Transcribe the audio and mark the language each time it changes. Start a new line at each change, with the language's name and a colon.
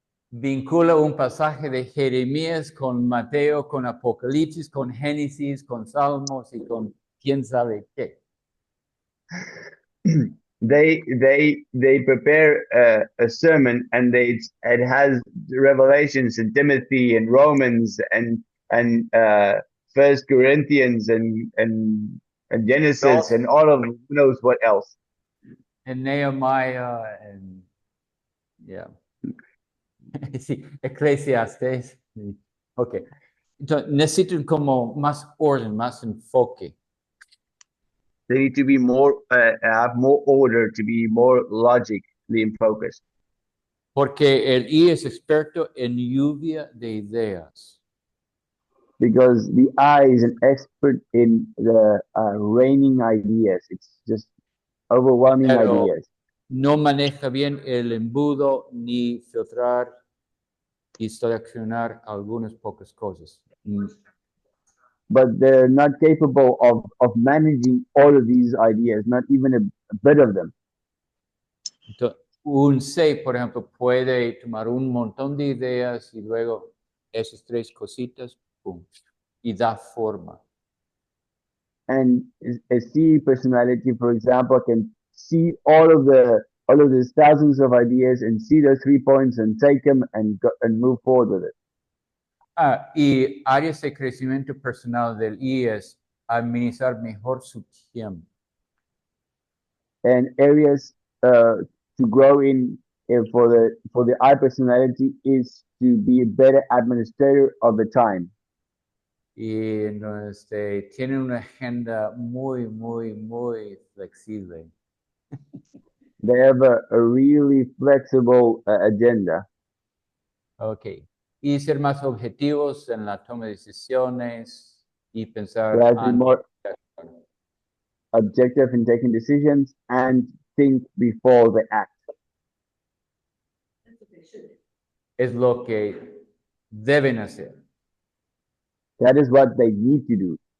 Spanish: vincula un pasaje de Jeremías con Mateo, con Apocalipsis, con Génesis, con Salmos y con quién sabe qué.
English: they prepare a sermon and it has Revelations and Timothy and Romans and First Corinthians and Genesis and all of who knows what else. And Nehemiah and yeah.
Spanish: Sí, Eclesiastes. Ok. Entonces, necesitan como más orden, más enfoque.
English: They need to be more, have more order, to be more logically focused.
Spanish: Porque el I es experto en lluvia de ideas.
English: Because the I is an expert in the raining ideas. It's just overwhelming
Spanish: Pero
English: ideas.
Spanish: no maneja bien el embudo ni filtrar y seleccionar algunas pocas cosas.
English: But they're not capable of managing all of these ideas, not even a bit of them.
Spanish: Entonces, un C, por ejemplo, puede tomar un montón de ideas y luego esas 3 cositas, pum, y da forma.
English: And a C personality, for example, can see all of these thousands of ideas and see those 3 points and take them and move forward with it.
Spanish: Y áreas de crecimiento personal del I es administrar mejor su tiempo.
English: And areas to grow in for the I personality is to be a better administrator of the time.
Spanish: Y tiene una agenda muy, muy, muy flexible.
English: They have a really flexible agenda. Ok.
Spanish: Y ser más objetivos en la toma de decisiones y pensar
English: They have to be more objective in taking decisions and think before they act. That's what they should do.
Spanish: es lo que deben hacer.
English: That is what they need to do.